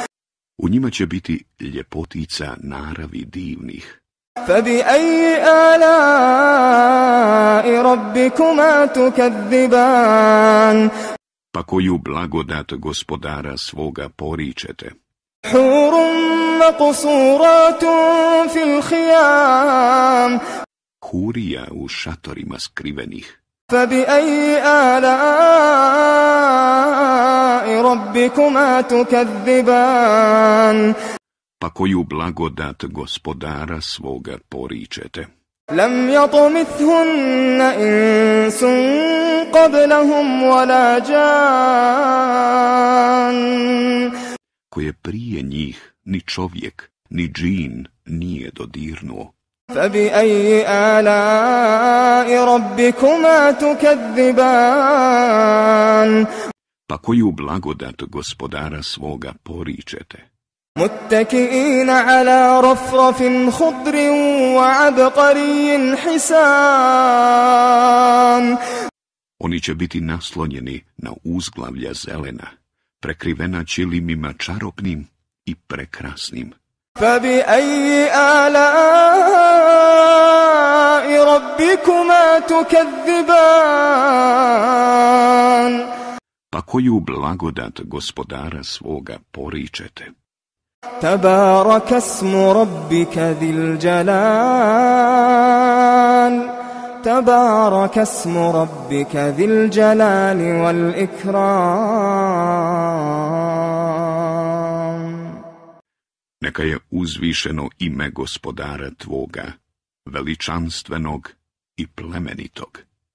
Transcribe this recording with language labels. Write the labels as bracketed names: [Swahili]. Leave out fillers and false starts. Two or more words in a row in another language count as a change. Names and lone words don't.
[Bosnian] U njima će biti ljepotica naravi divnih. [Arabic] فبأي آلاء ربكما تكذبان [Bosnian] Pa koju blagodat gospodara svoga poričete? [Arabic] حور مقصورات في الخيام [Bosnian] Hurija u šatorima skrivenih. [Arabic] فبأي آلاء ربكما تكذبان [Bosnian] Pa koju blagodat gospodara svoga poričete? [Arabic] لم يطمثهن إنس قبلهم ولا جان [Bosnian] koje prije njih ni čovjek, ni džin nije dodirnuo. [Arabic] فَبِأَيِّ آلَاءِ رَبِّكُمَا تُكَذِّبَانِ [Bosnian] Pa koju blagodat gospodara svoga poričete? [Arabic] مُتَّكِئِينَ عَلَى رَفْرَفٍ خُضْرٍ وَعَبْقَرِيٍّ حِسَانٍ [Bosnian] Oni će biti naslonjeni na uzglavlja zelena, prekrivena ćilimima čarobnim i prekrasnim. [Arabic] فَبِأَيِّ آلَاءِ رَبِّكُمَا تُكَذِّبَانِ [Bosnian] Pa koju blagodat gospodara svoga poričete? [Arabic] تبارك اسم ربك ذي الجلال تبارك اسم ربك ذي الجلال والإكرام. [Bosnian] Neka je uzvišeno ime gospodara tvoga, veličanstvenog i plemenitog.